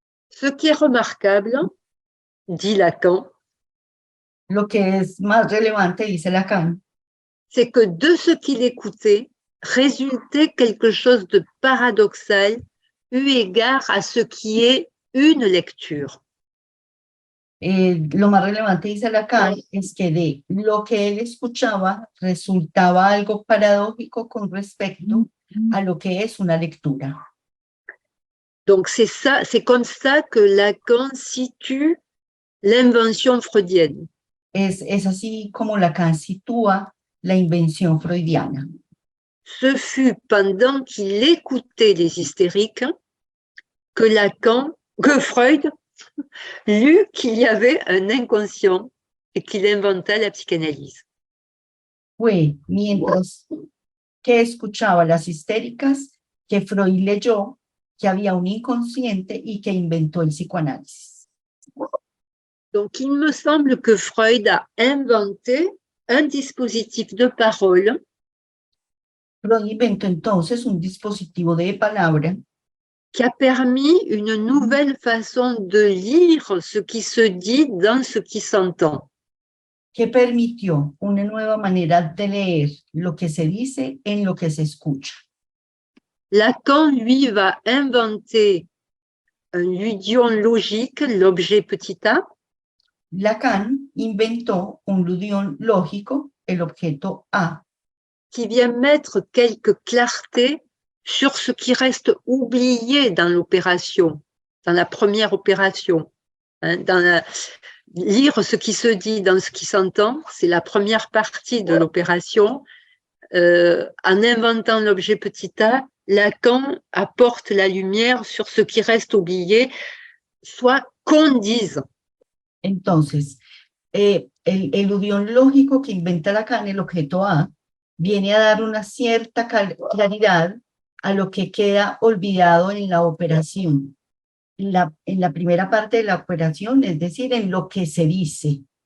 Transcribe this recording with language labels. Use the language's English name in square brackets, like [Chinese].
[French] Ce qui est remarquable, dit Lacan, [Spanish] Lo que es más relevante, dice Lacan, [French] c'est que de ce qu'il écoutait résultait quelque chose de paradoxal eu égard à ce qui est une lecture. [Spanish] lo más relevante, dice Lacan, es que de lo que él escuchaba resultaba algo paradójico con respecto a lo que es una lectura. [French] Donc c'est ça, c'est comme ça que Lacan situe l'invention freudienne. [Spanish] Es así como Lacan sitúa la invención freudiana. [French] Ce fut pendant qu'il écoutait les hystériques que Freud lut qu'il y avait un inconscient et qu'il inventa la psychanalyse. [Spanish] Fue mientras que escuchaba las histéricas que Freud leyó que había un inconsciente y que inventó el psicoanálisis. [French] Donc, il me semble que Freud a inventé un dispositif de parole [Spanish] Freud inventó entonces un dispositivo de palabra [French] qui a permis une nouvelle façon de lire ce qui se dit dans ce qui s'entend. [Spanish] que permitió una nueva manera de leer lo que se dice en lo que se escucha. [French] Lacan, lui, va inventer un ludion logique, l'objet petit a, [Spanish] Lacan inventó un ludión lógico, el objeto A, [French] qui vient mettre quelques clartés sur ce qui reste oublié dans l'opération, dans la première opération. Hein, lire ce qui se dit dans ce qui s'entend, c'est la première partie de l'opération. En inventant l'objet petit a, Lacan apporte la lumière sur ce qui reste oublié, soit qu'on dise. [Spanish] Entonces, el ludión lógico que inventa Lacan, el objeto A, viene a dar una cierta claridad a lo que queda olvidado en la operación. En la primera parte de la operación, es decir, en lo que se dice.